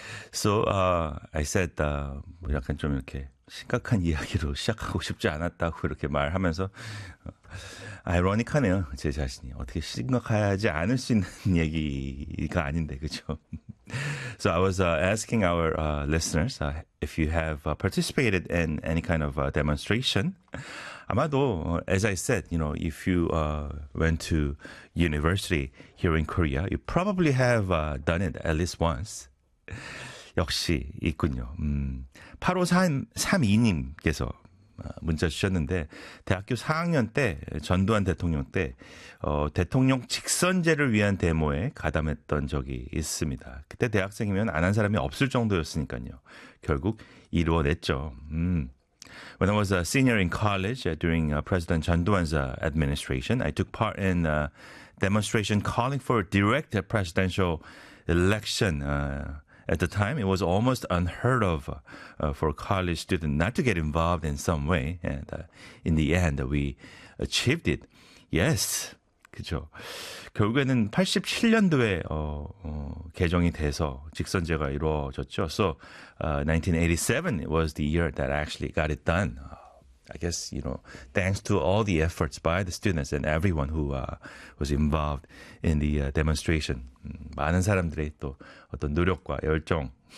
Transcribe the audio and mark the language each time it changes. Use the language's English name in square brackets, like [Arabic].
[English] So I said [Korean] 뭐 약간 좀 이렇게 심각한 이야기로 시작하고 싶지 않았다고 이렇게 말하면서 아이러닉하네요. 제 자신이 어떻게 심각하지 않을 수 있는 얘기가 아닌데 그렇죠? [English] So I was asking our listeners if you have participated in any kind of demonstration. [Korean] 아마도 [English] as I said, you know, if you went to university here in Korea, you probably have done it at least once. [Korean] 역시 있군요. 8532님께서 문자 주셨는데 대학교 4학년 때 전두환 대통령 때 대통령 직선제를 위한 데모에 가담했던 적이 있습니다. 그때 대학생이면 안 한 사람이 없을 정도였으니까요. 결국 이루어냈죠. [English] When I was a senior in college during President 전두환's administration, I took part in a demonstration calling for a direct presidential election. At the time, it was almost unheard of for a college student not to get involved in some way. And in the end, we achieved it. Yes, [Korean] 그죠. 결국에는 87년도에 개정이 돼서 직선제가 이루어졌죠. [English] So 1987 was the year that I actually got it done. I guess, you know, thanks to all the efforts by the students and everyone who was involved in the demonstration. [Korean] 많은 사람들의 또 어떤 노력과 열정.